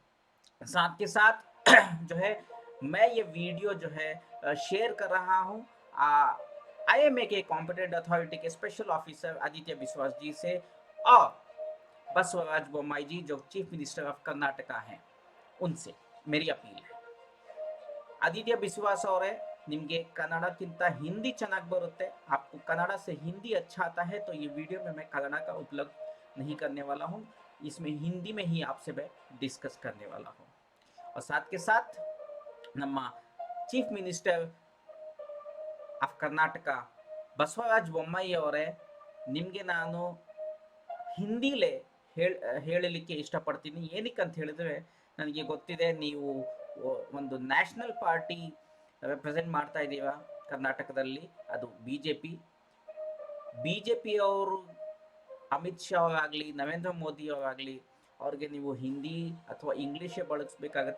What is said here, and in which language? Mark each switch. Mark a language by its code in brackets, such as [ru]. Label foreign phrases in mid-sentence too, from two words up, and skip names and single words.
[hi] साथ के साथ जो है मैं ये वीडियो जो है शेयर कर रहा हूँ IMA के [en] competent authority [hi] के [en] special officer [hi] आदित्य विश्वास जी से और बसवराज बोम्माई जी जो [en] Chief Minister of Karnataka [hi] हैं, उनसे मेरी अपील है। [kn] ಆದಿತ್ಯ ವಿಶ್ವಾಸ್ ಅವರೇ, ನಿಮಗೆ कन्नड़ಕ್ಕಿಂತ हिंदी ಚೆನ್ನಾಗಿ ಬರುತ್ತೆ, [hi] आपको कन्नड़ा से हिंदी अच्छा आता है, तो ये वीडियो में मैं कन्नड़ा का उपलब्ध नहीं करने वाला हूँ, इसमें हिंदी में ही आपसे मैं डिस्कस करने वाला हूँ। और साथ के साथ [kn] ನಮ್ಮ [en] Chief Minister of Karnataka [kn] ಬಸವರಾಜ ಬೊಮ್ಮಾಯಿ ಅವರೇ, ನಿಮಗೆ ನಾನು ಹಿಂದಿಲೇ ಹೇಳಲಿಕ್ಕೆ ಇಷ್ಟಪಡ್ತೀನಿ. ಏನಕ್ಕೆ ಅಂತ ಹೇಳಿದ್ರೆ, ನನಗೆ ಗೊತ್ತಿದೆ ನೀವು ಒಂದು [en] national party represent [kn] ಮಾಡ್ತಾ ಇದ್ದೀರಾ ಕರ್ನಾಟಕದಲ್ಲಿ, ಅದು ಬಿ ಜೆ ಪಿಯವರು ಅಮಿತ್ ಶಾ ಅವರಾಗಲಿ ನರೇಂದ್ರ ಮೋದಿ ಅವರಾಗಲಿ, ಅವ್ರಿಗೆ ನೀವು ಹಿಂದಿ ಅಥವಾ ಇಂಗ್ಲೀಷೇ ಬಳಸಬೇಕಾಗತ್ತೆ.